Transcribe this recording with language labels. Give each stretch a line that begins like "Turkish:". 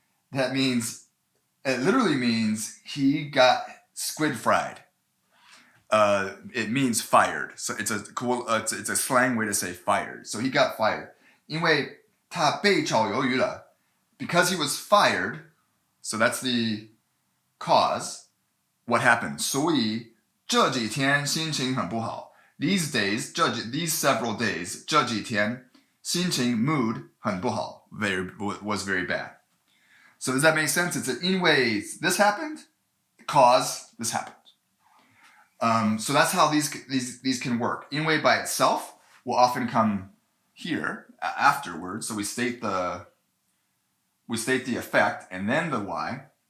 English: That means, it literally means he got squid fried. It means fired. So it's a cool, it's a slang way to say fired. So he got fired.
Chinese: 因为他被炒鱿鱼了.
English: Because he was fired, so that's the cause. What happened?
Chinese: 所以这几天心情很不好.
English: These days, these several days,
Chinese: 这几天心情
English: mood
Chinese: 很不好,
English: was very bad. So does that make sense? It's an 因为 this happened, cause this happened. So that's how these can work. 因为 by itself will often come here afterwards. So we state the effect and then the why.